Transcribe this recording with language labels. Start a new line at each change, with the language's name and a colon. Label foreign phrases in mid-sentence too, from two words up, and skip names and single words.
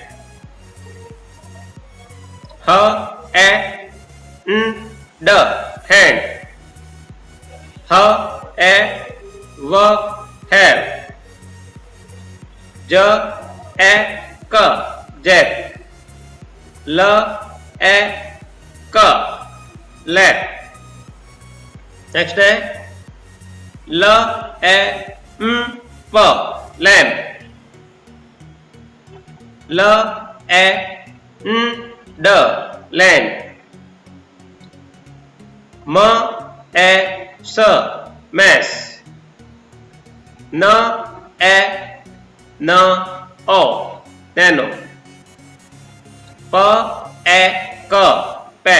English: h a n d, hand. h a v, हैव। j a c k, jack. l a c k, लैक। next है l a m p, lamp। l a n d, land. m a s s, mass. n a n o, nano. p a c k, pack.